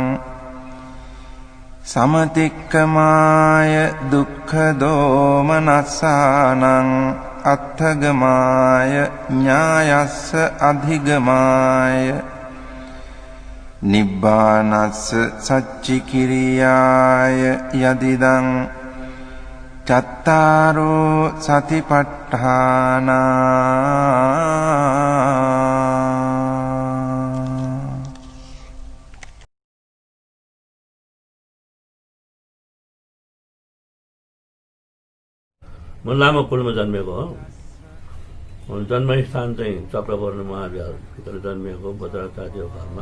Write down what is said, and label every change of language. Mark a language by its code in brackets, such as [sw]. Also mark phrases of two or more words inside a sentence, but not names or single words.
[pi] සමතික්කමාය දුක්ඛ දෝමනස්සානං අත්ථගමාය ඥායස්ස අධිගමාය නිබ්බානස්ස සච්චිකිරියාය යදිදං චත්තාරෝ සතිපට්ඨානා [ne] म लामा कुलमा जन्मेको हो। जन्मस्थान चाहिँ चक्रवर्ण महाविहारभित्र जन्मिएको बज्राचार्य घरमा।